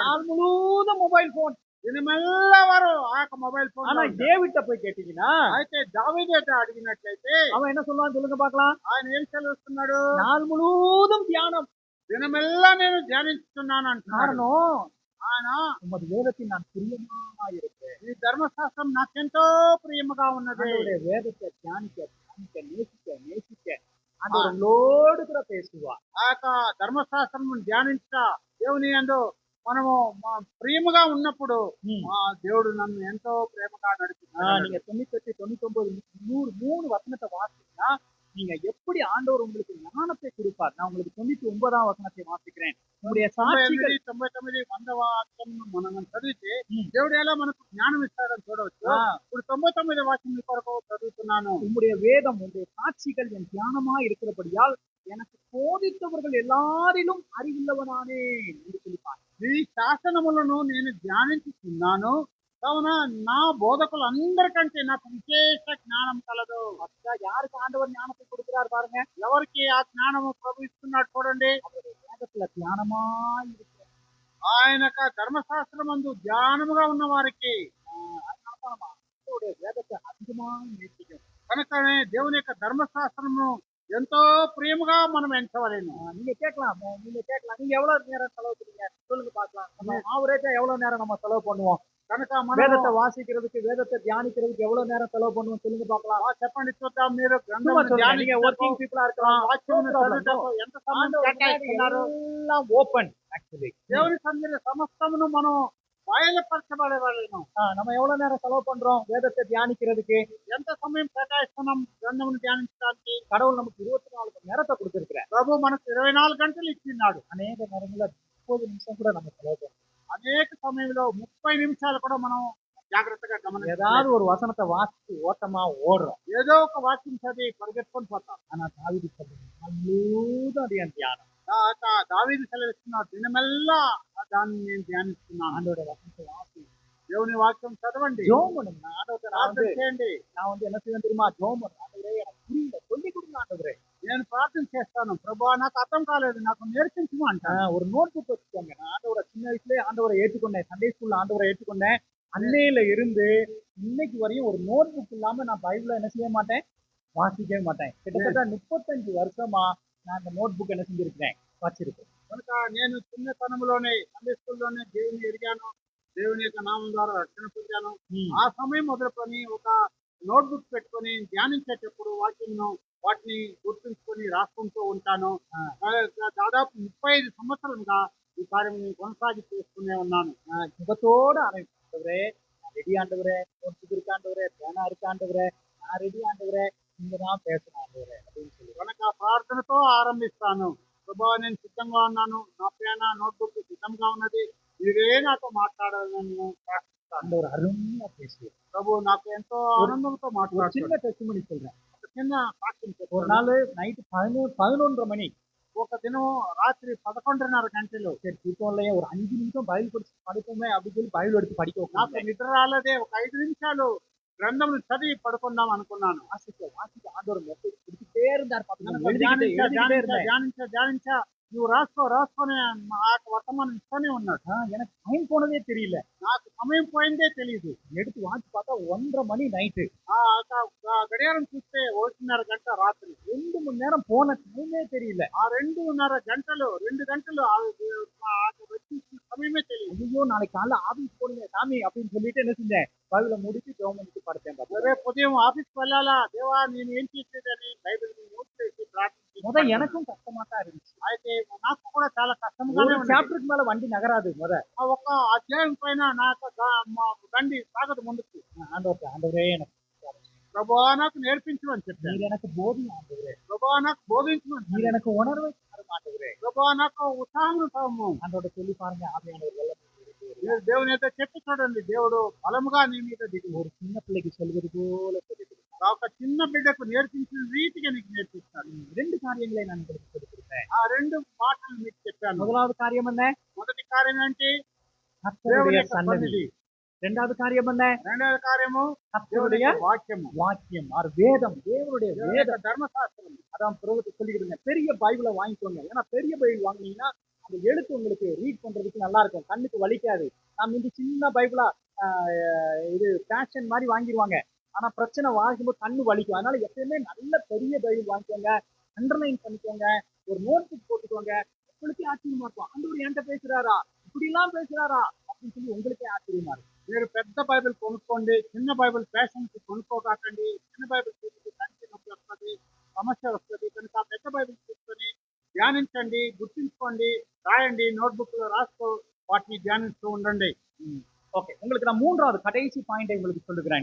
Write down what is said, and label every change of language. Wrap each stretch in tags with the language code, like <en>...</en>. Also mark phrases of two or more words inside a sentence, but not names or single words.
<ta>நாள் முழுவதும் மொபைல் போன்.</ta> <te>దినమెల్లా వారు ఆ యొక్క మొబైల్ ఫోన్.</te> <ta>ஆனா டேவிட்ட போய் கேட்டீங்கன்னா</ta> <te>అయితే దావీదు అడిగినట్లయితే</te> <ta>அவன் என்ன சொல்லுவான் சொல்லுங்க பார்க்கலாம்.</ta> <te>ఆయన ఏం సెలవిస్తున్నాడు?</te> <ta>நாள் முழுவதும் தியானம்.</ta> <te>దినమెల్లా నేను ధ్యానిస్తున్నాను అంటున్నాడు.</te> <ta>காரணம்</ta> <te>ఆయన</te> <ta>உமது வேதத்தில் நான் பிரியமா இருக்கிறேன்.</ta> <te>ఈ ధర్మశాస్త్రం నాకెంతో ప్రియముగా ఉన్నది.</te> <ta>ஆண்டவருடைய வேதத்தை தியானிக்க நேசிக்க ஆண்டவரோடு கூட பேசுவா.</ta> <te>ఆ యొక్క ధర్మశాస్త్రం ధ్యానించ దేవుని యందు మనము ప్రియముగా ఉన్నప్పుడు దేవుడు నన్ను ఎంతో ప్రేమగా నడిపిస్తున్నాడు.</te> <ta>நீங்க 98, 99, 100, 3 வசனத்தை வாசிச்சீங்கன்னா நீங்க எப்படி ஆண்டவர் உங்களுக்கு ஞானத்தை கொடுப்பார். நான் உங்களுக்கு 99ஆம் வசனத்தை வாசிக்கிறேன். உங்களுடைய சாட்சிகள்</ta> <te>99, 100 వాక్యం మనం చదివితే దేవుడు ఎలా మనకు జ్ఞానం ఇస్తాడని చూడవచ్చు. ఇప్పుడు 99 వాక్యం కొరకు చదువుతున్నాను.</te> <ta>உங்களுடைய வேதம் உங்களுடைய சாட்சிகள் என் தியானமா இருக்கிறபடியால் எனக்கு போதித்தவர்கள் எல்லாரிலும் அறிவுள்ளவனானேன் என்று சொல்லிப்பார்.</ta> <te>ఈ శాసనములను నేను ధ్యానించుతున్నాను కావున నా బోధకులందరికంటే నాకు విశేష జ్ఞానం కలదు.</te> <ta>யாருக்கு ஆண்டவர் ஞானத்தை கொடுக்கிறார் பாருங்க.</ta> <te>ఎవరికి ఆ జ్ఞానము ప్రభు ఇస్తున్నాడు చూడండి.</te> <ta>வேதத்துல தியானமா இருக்கிற</ta> <te>ఆయన ధర్మశాస్త్రమందు ధ్యానముగా ఉన్న వారికి</te> <ta>வேதத்தை அதிகமா நேசிக்கும்.</ta> <te>కనుకనే దేవుని యొక్క ధర్మశాస్త్రము ఎంతో ప్రియముగా మనం ఎంచవలేను.</te> <ta>நீங்க கேட்கலாம் நீங்க எவ்வளவு நேரம் செலவு பண்ணுவீங்க சொல்லுங்க பார்க்கலாம். ஆவரேஜா எவ்வளவு நேரம் நம்ம செலவு பண்ணுவோம்?</ta> <te>కనుక మనం</te> <ta>வேதத்தை வாசிக்கிறதுக்கு வேதத்தை தியானிக்கிறதுக்கு எவ்வளவு நேரம் செலவு பண்ணுவோம் சொல்லுங்க பார்க்கலாம்.</ta> <te>చెప్పండి చూద్దాం, మీరు</te> <ta>சும்மா</ta> <te>గ్రంథమును</te> <ta>சொல்லுங்க. நீங்க</ta> <te>ధ్యానించుటకు,</te> <en>working people</en> <ta>இருக்கலாம்.</ta> <te>వాక్యమును</te> <en>No problem.</en> <te>చదువుటకు ఎంత సమయం</te> <ta>ஆண்டவர் முன்னாடி</ta> <te>కేటాయిస్తున్నారు?</te> <ta>எல்லாம்</ta> <en>open actually.</en> <te>దేవుని సన్నిధిలో సమస్తమును మనం బయలుపరచబడేవాళ్ళను.</te> <ta>நம்ம எவ்வளவு நேரம் செலவு பண்றோம் வேதத்தை தியானிக்கிறதுக்கு?</ta> <te>ఎంత సమయం కేటాయిస్తున్నాం గ్రంథమును ధ్యానించడానికి?</te> <ta>கடவுள் நமக்கு 24 மணி நேரத்தை கொடுத்திருக்கிறார்.</ta> <te>ప్రభు మనకు 24 గంటలు ఇచ్చిన్నాడు.</te> <ta>அநேக நேரங்கள்ல 30 நிமிஷம் கூட நம்ம செலவு பண்றோம்.</ta> <te>అనేక సమయంలో 30 నిమిషాలు కూడా మనం జాగ్రత్తగా గమనించాలి.</te> <ta>ஏதாவது ஒரு வசனத்தை வாசிச்சு ஓட்டமா ஓடுறோம்.</ta> <te>ఏదో ఒక వాక్యం చదివి పరిగెత్తుకొని పోతాం.</te> <ta>ஆனா தாவீது சொல்றான், முழுவதும் அது என் தியானம்.</ta> <te>దావీదు సెలవిస్తున్నారు, దినమెల్లా దాన్ని నేను ధ్యానిస్తున్నాను.</te> <ta>ஆண்டோட வசனத்தை வாசி,</ta> <te>దేవుని వాక్యం చదవండి,</te> <ta>ஜெபம் பண்ணுங்க. ஆண்டவர்ட்ட</ta> <te>ప్రార్థన చేయండి.</te> <ta>நான் வந்து என்ன செய்வேன் தெரியுமா? ஜெபம் பண்ணுவேன். ஆண்டவரே எனக்கு புரியல, சொல்லி கொடுங்க ஆண்டவரே.</ta> <te>నేను ప్రార్థన చేస్తాను, ప్రభువా నాకు అర్థం కాలేదు, నాకు నేర్పించు అంటాను.</te> <ta>ஒரு</ta> <en>note book</en> <ta>வச்சுக்கோங்க. நான் ஆண்டவரை சின்ன வயசுலயே ஆண்டவரை ஏற்றுக்கொண்டேன்.</ta> <en>Sunday school</en> <ta>ஆண்டவரை ஏற்றுக்கொண்டேன். அன்னையில இருந்து இன்னைக்கு வரையும் ஒரு</ta> <en>note book</en> <ta>இல்லாம நான் பைபிள என்ன செய்ய மாட்டேன், வாசிக்கவே மாட்டேன். கிட்டத்தட்ட 35 வருஷமா நான் அந்த</ta> <en>note book</en> <ta>என்ன செஞ்சிருக்கிறேன், வச்சிருக்கேன்.</ta> <te>కనుక నేను చిన్నతనంలోనే</te> <en>Sunday school</en> <te>దేవుని ఎరిగాను, దేవుని యొక్క నామం ద్వారా రక్షణ పొందాను. ఆ సమయం మొదలుకొని ఒక నోట్బుక్ పెట్టుకొని ధ్యానించేటప్పుడు వాటిని గుర్తుంచుకొని రాసుకుంటూ ఉంటాను. దాదాపు 35 సంవత్సరాలుగా ఈ కార్యం కొనసాగిస్తూనే ఉన్నాను.</te> <ta>முகத்தோட ஆண்டவரே, ரெடி ஆண்டவரே,</ta> <en>note book</en> <ta>இருக்கு ஆண்டவரே, பேனா இருக்கு ஆண்டவரே, நான் ரெடி ஆண்டவரே, நீங்க தான் பேசணும் ஆண்டவரே அப்படின்னு சொல்லி</ta> <te>కనుక ప్రార్థనతో ఆరంభిస్తాను. ప్రభువా నేను సిద్ధంగా ఉన్నాను, నా పేనా నోట్బుక్ సిద్ధంగా ఉన్నది, మీరే నాతో మాట్లాడాలని ప్రార్థిస్తాను.</te> <ta>ஆண்டவர் அருமையா பேசுவார்.</ta> <te>ప్రభు నాకు ఎంతో ఆనందంతో</te> <ta>ஒரு</ta> <te>మాట్లాడుతున్నాను.</te> <ta>சின்ன டெஸ்டிமனி சொல்றேன்.</ta> <te>ఒక చిన్న సాక్ష్యం</te> <ta>ஒரு</ta> <te>చెప్తాను.</te> <ta>நாள் நைட்டு 11:30 மணி.</ta> <te>ఒక దినం రాత్రి 11:30 గంటలు</te> <ta>சரி தூக்கம்லையே ஒரு 5 நிமிஷம் பைபிள் படிச்சு படிப்போமே அப்படின்னு சொல்லி பைபிள் எடுத்து படிக்க</ta> <te>నాకు</te> <ta>உட்கார்ந்தேன்.</ta> <te>నిద్ర రాలేదే. ఒక 5 నిమిషాలు గ్రంథమును చదివి పడుకుందాం అనుకున్నాను.</te> <ta>வாசிக்க ஆண்டவர் மெசேஜ் கொடுத்துட்டே இருந்தார். பாத்தீங்கன்னா</ta> <te>ధ్యానించా నువ్వు రాసుకొని ఆ వర్తమానం ఇస్తూనే ఉన్నాడు.</te> <ta>எனக்கு டைம் போனதே தெரியல.</ta> <te>నాకు సమయం పోయిందే తెలియదు.</te> <ta>எடுத்து வாசி பார்த்தா 1:30 மணி நைட்டு.</ta> <te>గడియారం చూస్తే 1:30 గంట రాత్రి.</te> <ta>2 மணி நேரம் போன டைமே தெரியல.</ta> <te>ఆ 2:30 గంటలు 2 గంటలు సమயమే తెలియదు.</te> <ta>ஐயோ நாளைக்கு காலைல ஆபீஸ் போடுங்க சாமி அப்படின்னு சொல்லிட்டு என்ன செஞ்சேன், பைபிளை முடிச்சு ஜெபம் பண்ணிட்டு படுத்தேன்.</ta> <te>రేపు ఉదయం ఆఫీస్కి వెళ్ళాలా, దేవా నేను ఏం చేసేదని బైబిల్ నోట్ చేసి</te> <ta>முத எனக்கும் கஷ்டமா தான் இருந்துச்சு.</ta> <te>అయితే నాకు కూడా చాలా కష్టంగానే</te> <ta>ஒரு சாப்டருக்கு மேல வண்டி நகராது.</ta> <te>ఒక అధ్యాయం పైన నాకు బండి సాగదు ముందుకు.</te> <ta>ஆண்டவரே எனக்கு</ta> <te>ప్రభువా నాకు నేర్పించు అని చెప్పాను.</te> <ta>நீர் எனக்கு போதும் ஆண்டவரே,</ta> <te>ప్రభువా నాకు బోధించు అని</te> <ta>நீர் எனக்கு உணர்வை தரும் ஆண்டவரே.</ta> <te>ప్రభువా నాకు ఉత్సాహం తాము.</te> <ta>ஆண்டவரை சொல்லி பாருங்க, ஆவியானவர் வல்லமை</ta> <te>మీరు దేవుని అయితే చెప్పి చూడండి, దేవుడు బలముగా నీ మీద దిగి</te> <ta>ஒரு சின்ன பிள்ளைக்கு சொல்வது போல சொல்லிக் கொடுத்தார்.</ta> <te>ఒక చిన్న బిడ్డకు నేర్పించిన రీతిగా నీకు నేర్పిస్తాను.</te> <ta>2 காரியங்களை நான் உங்களுக்கு கொடுத்திருக்கேன்.</ta> <te>ఆ 2 మాటలు మీకు చెప్పాను.</te> <ta>முதலாவது காரியம் என்ன?</ta> <te>మొదటి కార్యం ఏంటి? దేవుని</te> <ta>கர்த்தருடைய</ta> <te>యొక్క</te> <ta>சன்னதி.</ta> <te>సన్నిధి.</te> <ta>இரண்டாவது காரியம் என்ன?</ta> <te>రెండవ కార్యము దేవుని</te> <ta>கர்த்தருடைய</ta> <te>యొక్క వాక్యము,</te> <ta>வாக்கியம் ஆர் வேதம், தேவனுடைய</ta> <te>దేవుని</te> <ta>வேதம்.</ta> <te>యొక్క ధర్మశాస్త్రం.</te> <ta>அதான் பிரபுக்கு சொல்லிக்கிடுங்க, பெரிய பைபிளை வாங்கிக்கோங்க. ஏன்னா பெரிய பைபிள் வாங்கினீங்கன்னா அந்த எழுத்து உங்களுக்கு ரீட் பண்றதுக்கு நல்லா இருக்கும், கண்ணுக்கு வலிக்காது. நம்ம இந்த சின்ன பைபிளா இது ஃபேஷன் மாதிரி வாங்கிடுவாங்க. ஆனா பிரச்சனை வாங்கும்போது கண்ணு வலிக்கும். அதனால எப்பயுமே நல்ல பெரிய பைபிள் வாங்கிக்கோங்க, அண்டர்லைன் பண்ணிக்கோங்க, ஒரு</ta> <en>note book</en> <ta>போட்டுக்கோங்க. உங்களுக்கே ஆச்சரியமா இருக்கும், ஆண்டவர் என்கிட்ட பேசுறாரா, இப்படி எல்லாம் பேசுறாரா அப்படின்னு சொல்லி உங்களுக்கே ஆச்சரியமா இருக்கும்.</ta> <te>మీరు పెద్ద బైబిల్ కొనుక్కోండి, చిన్న బైబిల్ ఫ్యాషన్ కొనుక్కోకండి. చిన్న బైబిల్ తీసుకుని కంటి నొప్పి వస్తుంది, సమస్య వస్తుంది. కనుక పెద్ద బైబిల్ తీసుకొని ధ్యానించండి, గుర్తుంచుకోండి, రాయండి, నోట్బుక్ లో రాసుకో, వాటిని ధ్యానిస్తూ ఉండండి.</te> <ta>ஓகே, உங்களுக்கு நான் மூன்றாவது கடைசி பாயிண்டை உங்களுக்கு சொல்லுகிறேன்.</ta>